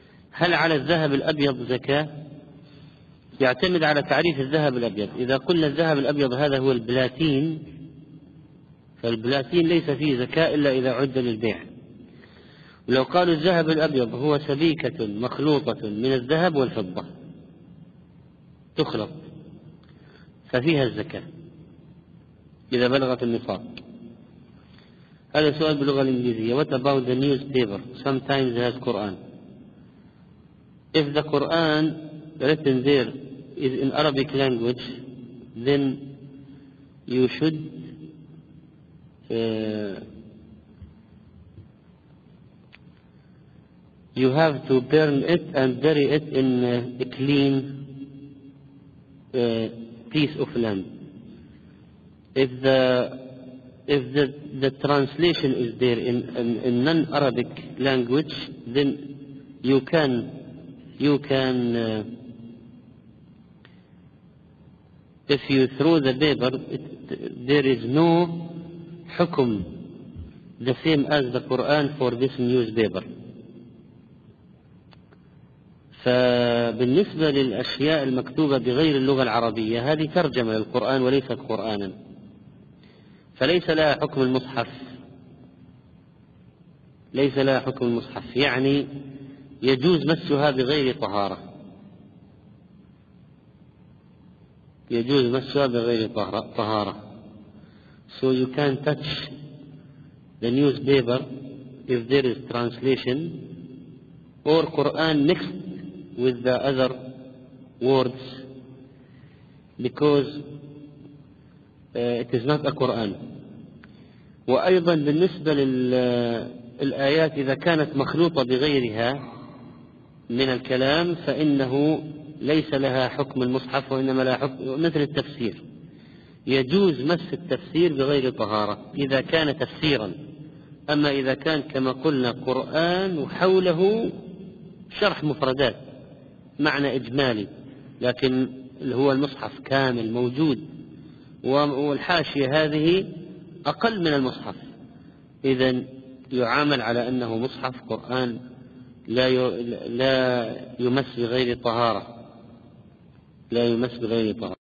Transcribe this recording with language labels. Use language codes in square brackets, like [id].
[ar] هل على الذهب الأبيض زكاة؟ يعتمد على تعريف الذهب الأبيض، إذا قلنا الذهب الأبيض هذا هو البلاتين فالبلاتين ليس فيه زكاة إلا إذا عد للبيع، ولو قالوا الذهب الأبيض هو سبيكة مخلوطة من الذهب والفضة تخلط ففيها الزكاة إذا بلغت النصاب. هذا سؤال باللغة الإنجليزية، [en] What about the newspaper? Sometimes it has Quran. If the Quran written there is in Arabic language, then you should you have to burn it and bury it in a clean piece of land. If the translation is there in non-Arabic language, then you can if you throw the paper, there is no hukum the same as the Quran for this newspaper. [ar] فبالنسبة للأشياء المكتوبة بغير اللغة العربية هذه ترجمة للقرآن وليست قرآنا، فليس لها حكم المصحف، ليس لها حكم المصحف، يعني يجوز مسها بغير طهارة، يجوز مسها بغير طهارة. [en] So you can touch the newspaper if there is translation or Quran mixed with the other words, because it is not a Quran. [ar] وأيضا بالنسبة للآيات إذا كانت مخلوطة بغيرها من الكلام فإنه ليس لها حكم المصحف وإنما لها حكم مثل التفسير. يجوز مس التفسير بغير طهارة إذا كان تفسيرا، أما إذا كان كما قلنا قرآن وحوله شرح مفردات معنى إجمالي، لكن هو المصحف كامل موجود والحاشية هذه أقل من المصحف، إذن يعامل على أنه مصحف قرآن لا يمس بغير طهارة.